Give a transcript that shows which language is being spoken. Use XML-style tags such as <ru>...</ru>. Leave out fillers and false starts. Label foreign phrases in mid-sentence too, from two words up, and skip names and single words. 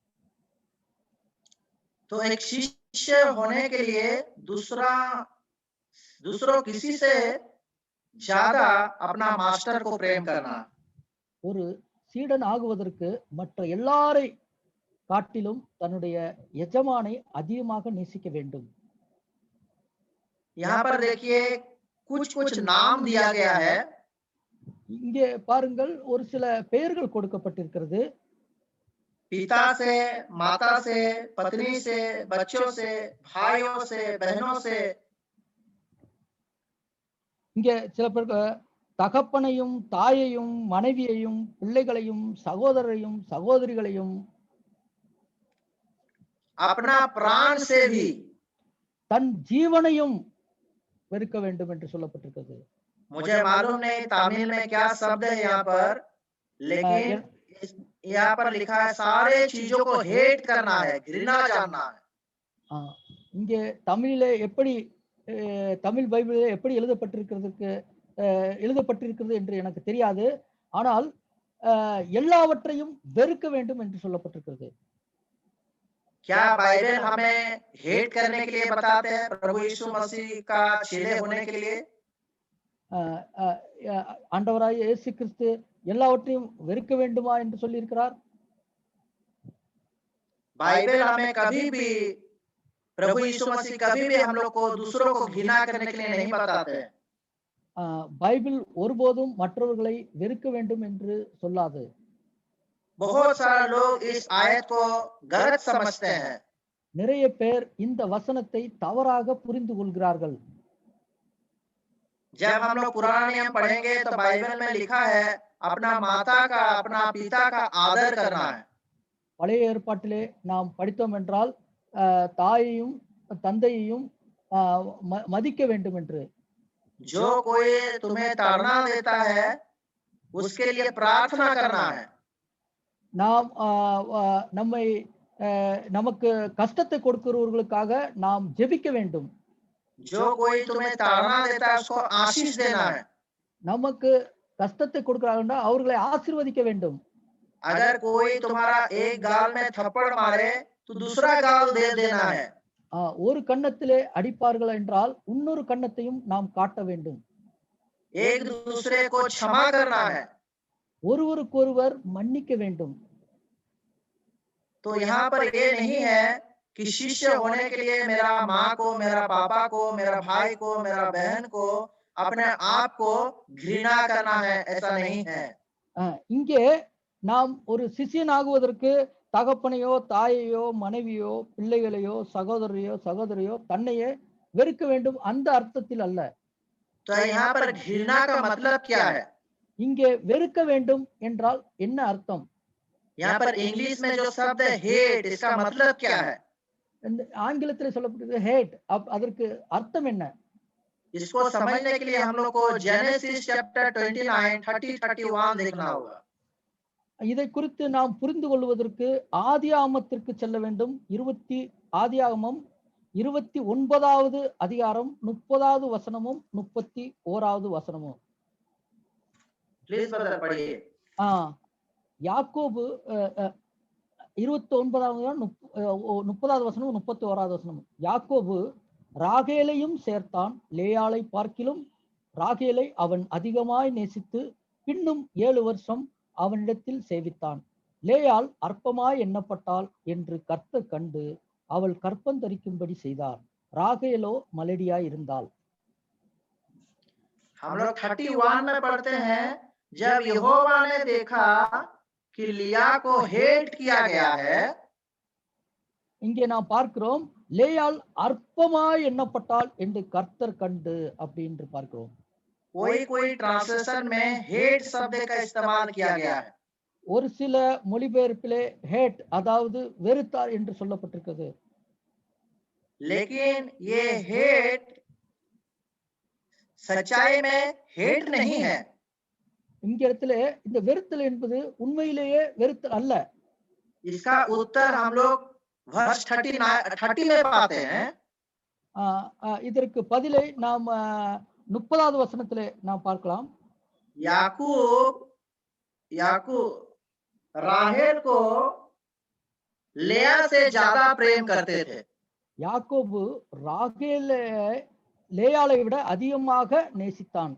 <hi>तो एक शिष्य होने के लिए दूसरों किसी से ज्यादा अपना मास्टर को प्रेम करना।</hi> <ta>ஒரு சீடன் ஆகுவதற்கு மற்ற எல்லாரை காட்டிலும் தன்னுடைய எஜமானை அதிகமாக நேசிக்க வேண்டும்.</ta> <hi>यहाँ पर देखिए कुछ कुछ नाम दिया गया है।</hi> <ta>இங்கே பாருங்கள், ஒரு சில பெயர்கள் கொடுக்கப்பட்டிருக்கிறது.</ta> <hi>पिता से, माता से, पत्नी से, बच्चों से, भाइयों से, बहनों से।</hi> <ta>இங்கே சில பேர் தகப்பனையும் தாயையும் மனைவியையும் பிள்ளைகளையும் சகோதரரையும் சகோதரிகளையும்</ta> <hi>अपना प्राण से भी,</hi> <ta>தன் ஜீவனையும் வெறுக்க வேண்டும் என்று சொல்லப்பட்டிருக்கிறது.</ta> <hi>मुझे मालूम नहीं तमिल में क्या शब्द है यहाँ पर, लेकिन यहाँ पर लिखा है सारे चीजों को हेट करना है, घृणा जानना है।</hi> <ta>இங்கே தமிழிலே எப்படி தமிழ் பைபிளிலே எப்படி எழுதப்பட்டிருக்கிறது என்று எனக்கு தெரியாது. ஆனால் எல்லாவற்றையும் வெறுக்க வேண்டும் என்று சொல்லப்பட்டிருக்கிறது.</ta> <hi>क्या बाइबल हमें हेट करने के लिए बताते हैं प्रभु यीशु मसीह का चेले होने के लिए?</hi> <ta>ஆண்டவராய் இயேசு கிறிஸ்து எல்லாவற்றையும் வெறுக்க வேண்டுமா என்று சொல்லி இருக்கிறார்?</ta> <hi>बाइबल हमें कभी भी, प्रभु यीशु मसीह कभी भी हम लोग को दूसरों को घृणा करने के लिए नहीं बताते हैं।</hi> <ta>பைபிள் ஒருபோதும் மற்றவர்களை வெறுக்க வேண்டும் என்று சொல்லாது.</ta> <hi>बहुत सारे लोग इस आयत को गलत समझते हैं।</hi> <ta>நிறைய பேர் இந்த வசனத்தை தவறாக புரிந்து கொள்கிறார்கள்.</ta> <hi>जब हम लोग पुराना नियम पढ़ेंगे तो बाइबल में लिखा है अपना माता का, अपना पिता का आदर करना है।</hi> <ta>பழைய ஏற்பாட்டிலே நாம் படித்தோம் என்றால் தாயையும் தந்தையையும் மதிக்க வேண்டும் என்று.</ta> <hi>जो कोई तुम्हें ताड़ना देता है उसके लिए प्रार्थना करना है।</hi> <ta>நாம் நமக்கு கஷ்டத்தை கொடுக்கிறவர்களுக்காக நாம் ஜெபிக்க வேண்டும்.</ta> <hi>जो कोई तुम्हें ताड़ना देता है उसको आशीष देना है।</hi> <ta>நமக்கு கஷ்டத்தை கொடுக்கிறார்கள் அவர்களை ஆசீர்வதிக்க வேண்டும்.</ta> <hi>अगर कोई तुम्हारा एक गाल में थप्पड़ मारे तो दूसरा गाल दे देना है।</hi> <ta>ஒரு கன்னத்திலே அடிப்பார்கள் என்றால் இன்னொரு கன்னத்தையும் நாம் காட்ட வேண்டும்.</ta> <hi>एक दूसरे को क्षमा करना है।</hi> <ta>ஒருவருக்கொருவர் மன்னிக்க வேண்டும்.</ta> <hi>तो यहाँ पर ये नहीं है कि शिष्य होने के लिए मेरा माँ को, मेरा पापा को, मेरा भाई को, मेरा बहन को, अपने आप को घृणा करना है, ऐसा नहीं है।</hi> <ta>இங்கே நாம் ஒரு சிஷ்யன் ஆகுவதற்கு தகப்பனையோ தாயையோ மனைவியோ பிள்ளைகளையோ சகோதரியோ தன்னையே வெறுக்க வேண்டும் அந்த அர்த்தத்தில் அல்ல.</ta> <hi>तो यहाँ पर घृणा का मतलब क्या है?</hi> <ta>இங்கே வெறுக்க வேண்டும் என்றால் என்ன அர்த்தம்?</ta> <hi>यहाँ पर इंग्लिश में जो शब्द है हेट, इसका मतलब क्या है?</hi> <ta>ஆங்கிலத்தில் சொல்லப்பட்டது ஹேட். அதற்கு அர்த்தம் என்ன?</ta> <hi>इसको समझने के लिए हम लोग को जेनेसिस चैप्टर 29, 30, 31 देखना होगा।</hi> <ta>இதை குறித்து நாம் புரிந்து கொள்வதற்கு ஆதியாகமத்திற்கு செல்ல வேண்டும். ஆதியாகமம் 29வது அதிகாரம் 30வது வசனமும் 31வது வசனமும்.</ta> <en>please brother पढ़िए।</en> <ta>யாக்கோபு 29வது 30வது வசனம் 31வது வசனம். யாக்கோபு ராகேலையும் சேர்த்தான், லேயாளை பார்க்கிலும் ராகேலை அவன் அதிகமாய் நேசித்து பின்னும் 7 வருஷம் அவனிடத்தில் சேவித்தான். லேயாள் அற்பமாய் எண்ணப்பட்டாள் என்று கர்த்தர் கண்டு அவள் கற்பந்தரிக்கும்படி செய்தார். ராகேலோ மலடியாய் இருந்தாள்.</ta> <hi>हम लोग 31 में पढ़ते हैं, जब यहोवा ने देखा कि लिया को हेट किया गया है,</hi> <ta>இங்கே நாம் பார்க்கிறோம் லேயாள் அற்பமாய் எண்ணப்பட்டாள் என்று கர்த்தர் கண்டு அப்படின்னு பார்க்கிறோம்.</ta> <hi>कोई ट्रांसलेशन में हेट शब्द का इस्तेमाल किया गया है,</hi> <ta>ஒரு சில மொழிபெயர்ப்பிலே ஹேட் அதாவது வெறுத்தார் என்று சொல்லப்பட்டிருக்கிறது.</ta> <hi>लेकिन ये हेट सच्चाई में हेट नहीं है.</hi> <ta>இங்க இடத்துல இந்த வெறுத்தல் என்பது உண்மையிலேயே வெறுத்தல் அல்ல.</ta> <hi>इसका उत्तर हम लोग वर्ष 30 में पाते हैं.</hi> <ta>இதற்கு பதிலை நாம் 30வது வசனத்திலே நாம் பார்க்கலாம்.</ta> <hi>याकूब राहेल को लेया से ज्यादा प्रेम करते थे.</hi> <ta>யாக்கோபு ராகேலை லேயாளை விட அதிகமாக நேசித்தான்.</ta>